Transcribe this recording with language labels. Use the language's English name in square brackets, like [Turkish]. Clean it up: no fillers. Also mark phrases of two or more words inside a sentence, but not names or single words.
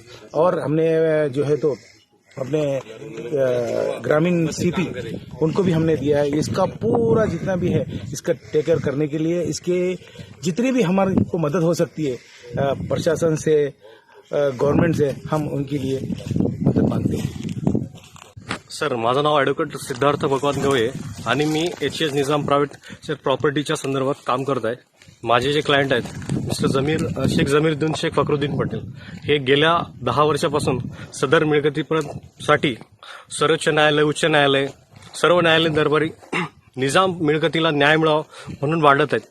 [Urdu] اور ہم نے جو ہے تو اپنے گرامین سی پی ان کو بھی ہم نے دیا ہے. اس کا پورا جتنا بھی ہے اس کا [English] take care [Urdu] کرنے کے لیے اس کے جتنی بھی ہماری کو مدد ہو سکتی ہے پرشاسن سے گورنمنट سے ہم ان کے لیے مدد مانگتے ہیں. [Marathi] सर, माझं नाव ॲडव्होकेट सिद्धार्थ भगवान गवळे आणि मी HES निजाम प्रायव्हेट प्रॉपर्टीच्या संदर्भात काम करत आहे. माझे जे क्लायंट आहेत मिस्टर शेख जमीरुद्दीन शेख फखरुद्दीन पटेल हे गेल्या 10 वर्षापासून सदर मिळकतीसाठी सर्वोच्च न्यायालय उच्च न्यायालय सर्व न्यायालयीन दरबारी निजाम मिळकतीला न्याय मिळावा म्हणून वाढत आहेत.